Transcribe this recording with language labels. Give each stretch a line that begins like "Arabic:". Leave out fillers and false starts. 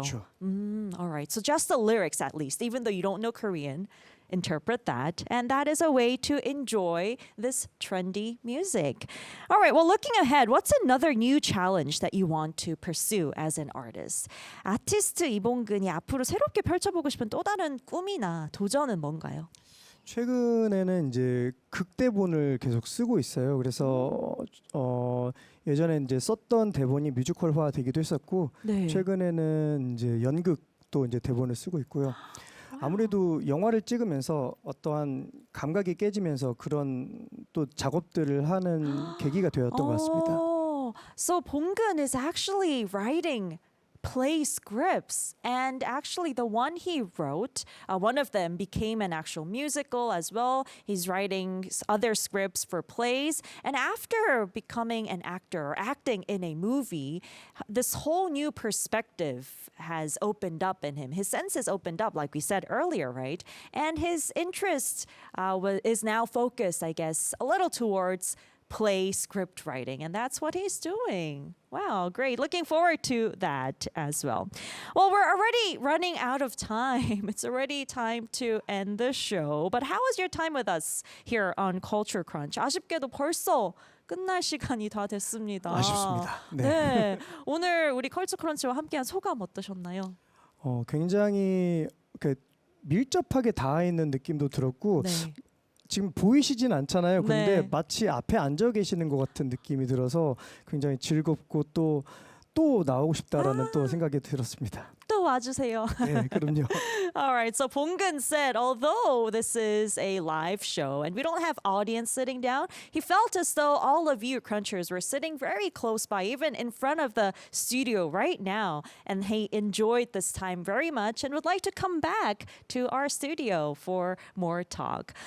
Korean: 그렇죠.
English: All right. So just the lyrics at least, even though you don't know Korean, interpret that, and that is a way to enjoy this trendy music. All right. Well, looking ahead, what's another new challenge that you want to pursue as an artist?
Korean: 아티스트 이봉근이 앞으로 새롭게 펼쳐보고 싶은 또 다른 꿈이나 도전은 뭔가요? 최근에는 이제 극대본을 계속 쓰고 있어요. 그래서 예전에 이제 썼던 대본이 뮤지컬화 되기도 했었고 네. 최근에는 이제 연극도 이제 대본을 쓰고 있고요. 아무래도 영화를 찍으면서 어떠한 감각이 깨지면서 그런 또 작업들을 하는 계기가 되었던 것 같습니다.
English: So Ponggun is actually writing play scripts. And actually, the one he wrote, one of them became an actual musical as well. He's writing other scripts for plays. And after becoming an actor or acting in a movie, this whole new perspective has opened up in him. His senses opened up, like we said earlier, right? And his interest is now focused, I guess, a little towards play script writing, and that's what he's doing. Wow, great. Looking forward to that as well. Well, we're already running out of time. It's already time to end the show. But how was your time with us here on Culture Crunch?
Korean: 아쉽게도 벌써 끝날 시간이 다 됐습니다. 아쉽습니다. 네. 네. 오늘 우리 컬처 크런치와 함께한 소감 어떠셨나요? 굉장히 밀접하게 닿아 있는 느낌도 들었고 네. 지금 보이시진 않잖아요. 근데 네. 마치 앞에 앉아 계시는 것 같은 느낌이 들어서 굉장히 즐겁고 또 나오고 싶다라는 또 생각이 들었습니다. 또 와주세요. 네, 그럼요.
English: All right, so Bonggun said, although this is a live show and we don't have audience sitting down, he felt as though all of you crunchers were sitting very close by, even in front of the studio right now. And he enjoyed this time very much and would like to come back to our studio for more talk.